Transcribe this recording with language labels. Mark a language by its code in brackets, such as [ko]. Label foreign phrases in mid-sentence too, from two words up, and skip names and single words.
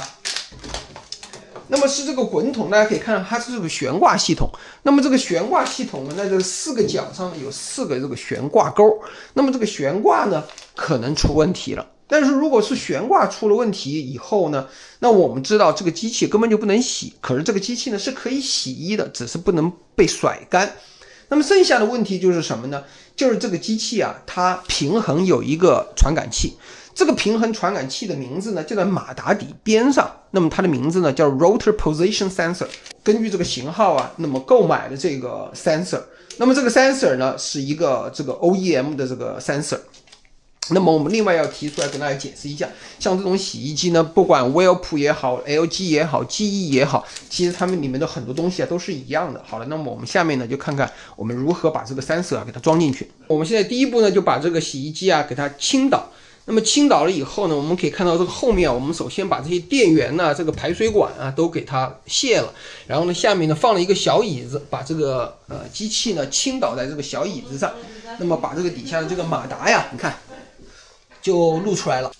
[zh] 那麼是這個滾筒，大家可以看到它是這個懸掛系統。那麼這個懸掛系統呢，在這個4個角上呢有4個這個懸掛鈎。那麼這個懸掛呢可能出問題了。但是如果是懸掛出了問題以後呢，那我們知道這個機器根本就不能洗。可是這個機器呢是可以洗衣的，只是不能被甩乾。那麼剩下的問題就是什麼呢？就是這個機器啊，它平衡有一個傳感器。這個平衡傳感器的名字呢就在馬達底邊上，那麼它的名字呢叫 [en] Rotor Position Sensor。 [zh] 根據這個型號啊，那麼購買的這個 sensor， 那麼這個 sensor 呢是一個這個 OEM 的這個 sensor。那麼我們另外要提出來跟大家解釋一下，像這種洗衣機呢，不管 Whirlpool 也好 ，LG 也好，GE 也好，其實它們裡面的很多東西啊都是一樣的。好了，那麼我們下面呢就看看我們如何把這個 sensor 啊給它裝進去。我們現在第一步呢就把這個洗衣機啊給它傾倒。那麼傾倒了以後呢，我們可以看到這個後面啊，我們首先把這些電源呢，這個排水管啊都給它卸了，然後呢下面呢放了一個小椅子，把這個機器呢傾倒在這個小椅子上，那麼把這個底下的這個馬達呀，你看就露出來了。